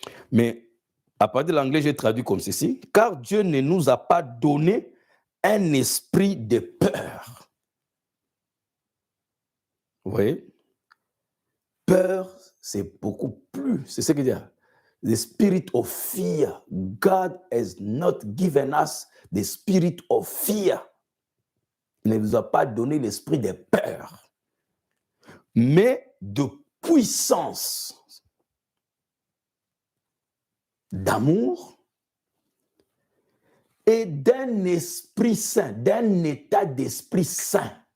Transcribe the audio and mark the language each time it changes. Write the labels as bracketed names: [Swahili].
[French] Mais à partir de l'anglais, j'ai traduit comme ceci. Car Dieu ne nous a pas donné un esprit de peur. Vous voyez? Peur, c'est beaucoup plus. C'est ce que dit. [English] The spirit of fear. God has not given us the spirit of fear. [French] Il ne nous a pas donné l'esprit de peur, mais de puissance, d'amour et d'un esprit saint, d'un état d'esprit saint.